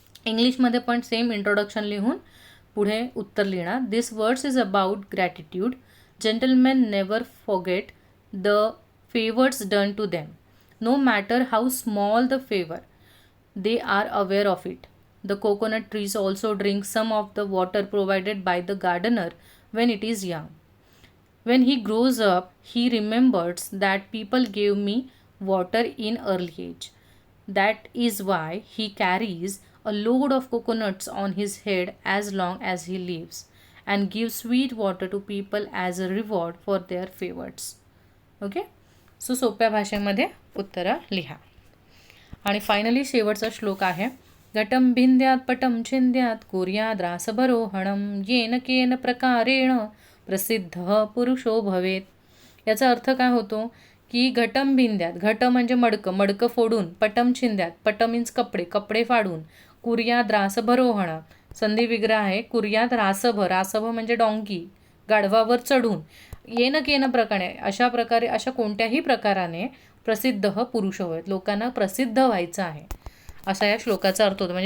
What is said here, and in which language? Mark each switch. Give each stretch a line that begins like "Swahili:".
Marathi: इंग्लिशमध्ये पण same introduction लिहून पुढे उत्तर लिहिणार.
English: This words is about gratitude. Gentlemen never forget the favours done to them. No matter how small the favour, they are aware of it. The coconut trees also drink some of the water provided by the gardener when it is young. When he grows up, he remembers that people gave me water in early age. That is why he carries a load of coconuts on his head as long as he lives and gives sweet water to people as a reward for their favors. Okay? So
Marathi: सोप्या भाषेमध्ये उत्तरं लिहा. आणि finally शेवटचा श्लोक आहे,
Sanskrit: घटं भिन्द्यात् पटं छिन्द्यात् कुर्याद् रासभरोहणं येन केन प्रकारेण प्रसिद्धः पुरुषो भवेत.
Marathi: याचा अर्थ काय होतो की
Sanskrit: घटं भिन्द्यात,
Marathi: घट म्हणजे मडकं फोडून,
Sanskrit: पटं छिन्द्यात,
Marathi: पट मीन्स कपडे फाडून, कुर्याद् रासभरोहण संधी विग्रह आहे, कुर्यात रासभ म्हणजे डॉंकी, गाढवावर चढून, येन केन प्रकारे अशा कोणत्याही प्रकाराने प्रसिद्ध पुरुष होत, लोकांना प्रसिद्ध व्हायचं आहे, असा या श्लोकाचा अर्थ होतो.